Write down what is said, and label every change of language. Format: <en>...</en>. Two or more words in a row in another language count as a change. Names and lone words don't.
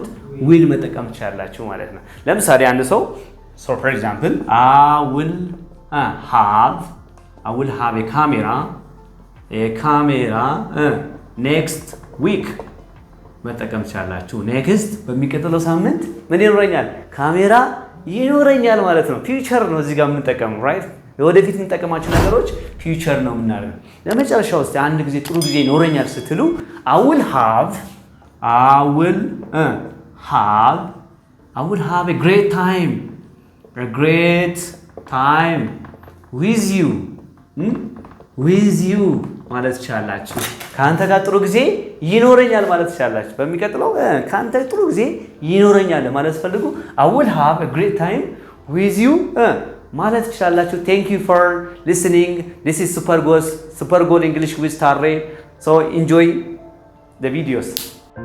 <am>will መጠቀም ትችላላችሁ ማለት ነው። ለምሳሌ አንድ ሰው</am> <en>so for example I will have a camera next week</en> <am>መጠቀም ትችላላችሁ። next በሚቀጥለው ሳምንት ምን ይኖረኛል? ካሜራ ይኖረኛል ማለት ነው። ፊውቸር ነው እዚህ ጋር የምንጠቀመው right ወደፊት የምንጠቀማቸው ነገሮች ፊውቸር ነው የምናደርገው። ለመጨረሻው እስቲ አንድ ጊዜ ጥሩ ጊዜ ይኖረኛል ስትሉ</am> <en>I will have a great time with you</en> <am>ማለት ትችላላችሁ። ካንተ ጋር ጥሩ ጊዜ ይኖረኛል ማለት ትችላላችሁ። በሚቀጥለው ካንተ ጥሩ ጊዜ ይኖረኛል ማለት ፈልጉ</am> <en>I will have a great time with you</en> <am>ማለት ትችላላችሁ።</am> <en>Thank you for listening. This is Super Goal English with Tarre. So enjoy the videos.</en>